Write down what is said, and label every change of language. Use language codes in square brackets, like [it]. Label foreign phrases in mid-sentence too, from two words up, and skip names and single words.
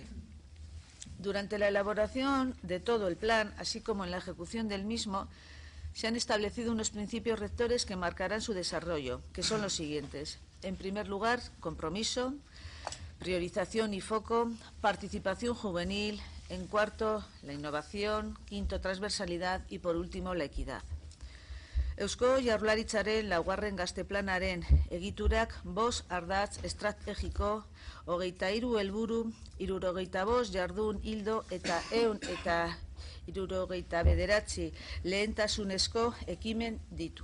[es] Durante la elaboración de todo el plan, así como en la ejecución del mismo, se han establecido unos principios rectores que marcarán su desarrollo, que son los siguientes. En primer lugar, compromiso; priorización y foco; participación juvenil; en cuarto, la innovación; quinto, transversalidad; y por último, la equidad. [eu] Eusko Jaurlaritzaren laugarren gazteplanaren egiturak 5 ardatz estrategiko, 23 helburu, 75 jardun ildo eta 179 lehentasunezko ekimen ditu.